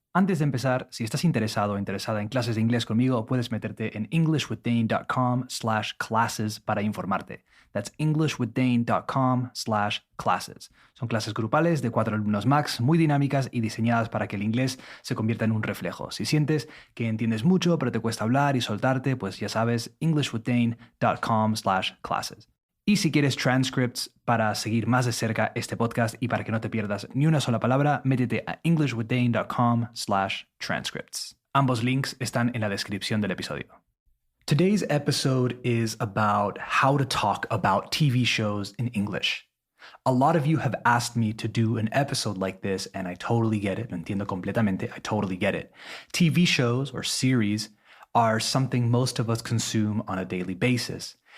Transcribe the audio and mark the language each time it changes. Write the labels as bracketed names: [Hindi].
[Spanish] Antes de empezar, si estás interesado o interesada en clases de inglés conmigo, puedes meterte en englishwithdane.com/classes para informarte. [English] That's englishwithdane.com/classes. [Spanish] Son clases grupales de 4 alumnos max, muy dinámicas y diseñadas para que el inglés se convierta en un reflejo. Si sientes que entiendes mucho pero te cuesta hablar y soltarte, pues ya sabes, englishwithdane.com/classes. Y si quieres transcripts para seguir más de cerca este podcast y para que no te pierdas ni una sola palabra, métete a englishwithdane.com/transcripts. Ambos links están en la descripción del episodio. [English] Today's episode is about how to talk about TV shows in English. A lot of you have asked me to do an episode like this, and I totally get it. [Spanish] Lo entiendo completamente. [English] I totally get it. TV shows or series are something most of us consume on a daily basis.